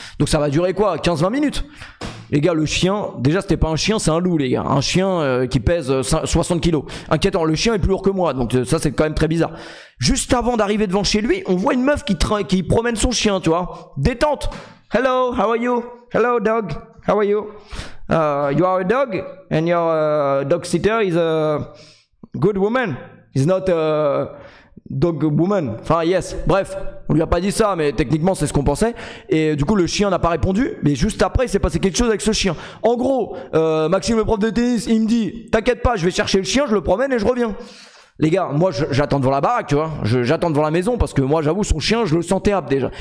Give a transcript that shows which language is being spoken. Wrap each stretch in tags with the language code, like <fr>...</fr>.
<fr>Donc ça va durer quoi, 15-20 minutes. Les gars, le chien, déjà c'était pas un chien, c'est un loup les gars. Un chien qui pèse 60 kilos. Inquiétant, le chien est plus lourd que moi, donc ça c'est quand même très bizarre. Juste avant d'arriver devant chez lui, on voit une meuf qui promène son chien, tu vois. Détente.</fr> <en>Hello, how are you? Hello dog. how are you? You are a dog and your dog sitter is a good woman. He's not a dog woman. Enfin, yes.</en> <fr>Bref, on lui a pas dit ça, mais techniquement, c'est ce qu'on pensait. Et du coup, le chien n'a pas répondu. Mais juste après, il s'est passé quelque chose avec ce chien. En gros, Maxime, le prof de tennis, il me dit, t'inquiète pas, je vais chercher le chien, je le promène et je reviens. Les gars, moi j'attends devant la baraque, tu vois. J'attends devant la maison parce que moi j'avoue son chien, je le sentais âpre déjà.</fr>